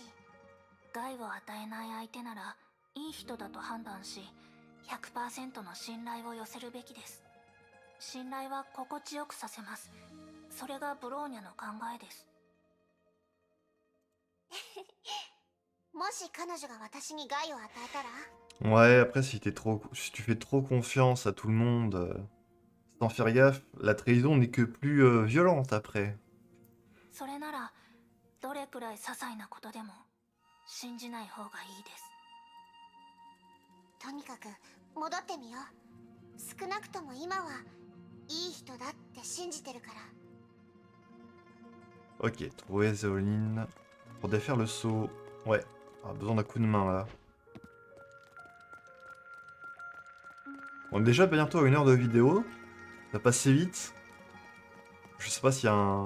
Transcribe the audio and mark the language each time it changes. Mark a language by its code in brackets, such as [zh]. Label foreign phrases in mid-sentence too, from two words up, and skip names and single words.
[ja] 害を与えない相手ならいい人だと判断し、100% の信頼を寄せるべきです。信頼は心地よくさせます。それがブローニャの考えです。もし彼女が私に害を与えたら。 [fr] Ouais, après, si tu fais trop confiance à tout le monde, sans faire gaffe, la trahison n'est que plus violente après. [ja] それならどれくらい些細なことでも信じない方がいいです。とにかく戻ってみよう。少なくとも今はいい人だって信じてるから。 [fr] Ok, trouver Zéoline pour défaire le seau. Ouais, on a besoin d'un coup de main là. On est déjà bientôt à 1 heure de vidéo. Ça passe assez vite. Je sais pas s'il y a un...